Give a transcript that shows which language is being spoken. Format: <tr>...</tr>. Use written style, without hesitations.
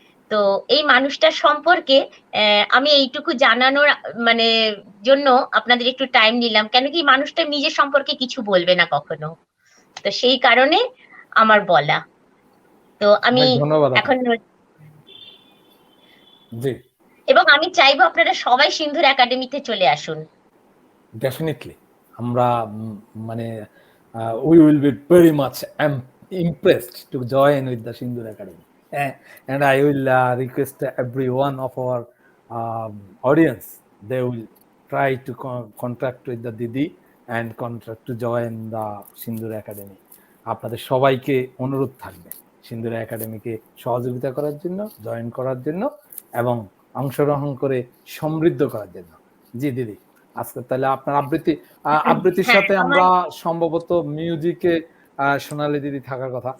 <bn>তো এই মানুষটার সম্পর্কে আমি এইটুকু জানানোর মানে জন্য আপনাদের একটু টাইম নিলাম, কেন কি মানুষটা নিজের সম্পর্কে কিছু বলবে না কখনো, তো সেই কারণে আমার বলা। তো আমি ধন্যবাদ এখন জি, এবং আমি চাইবো আপনারা সবাই সিন্ধুর একাডেমিতে চলে আসুন।</bn> <en>definitely</en> <bn>আমরা মানে</bn> <en>we will be very much impressed to join with the Sindur Academy, and I will request every one of our audience, they will try to contact with the Didi and contract to join the Sindur Academy.</en> <bn>আপনাদের সবাইকে অনুরোধ থাকবে সিন্দুর একাডেমিকে সহযোগিতা করার জন্য, join করার জন্য এবং অংশগ্রহণ করে সমৃদ্ধ করার জন্য। জি দিদি, আজকে তাহলে আপনার আবৃত্তির সাথে আমরা সম্ভবত মিউজিকে সোনালী দিদি থাকার কথা।</bn>